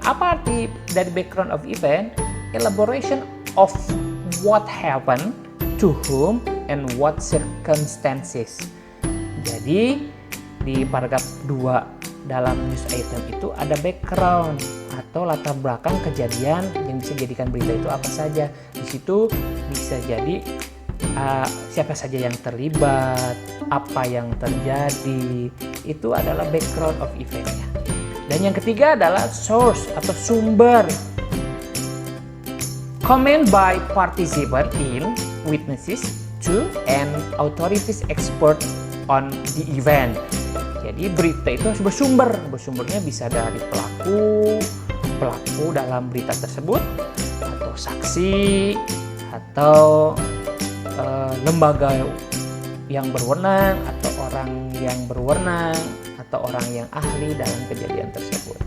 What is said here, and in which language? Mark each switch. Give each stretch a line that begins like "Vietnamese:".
Indonesian: Apa arti dari background of event?
English: Elaboration of what happened, to whom, and what circumstances.
Indonesian: Jadi di paragraf 2 dalam news item itu ada background atau latar belakang kejadian yang bisa dijadikan berita itu apa saja. Di situ bisa jadi siapa saja yang terlibat, apa yang terjadi, itu adalah background of event-nya. Dan yang ketiga adalah source atau sumber.
English: Comment by participant in, witnesses to, and authorities expert on the event.
Indonesian: Jadi berita itu harus bersumber. Bersumbernya bisa dari pelaku dalam berita tersebut, atau saksi, atau lembaga yang berwenang, atau orang yang berwenang, atau orang yang ahli dalam kejadian tersebut.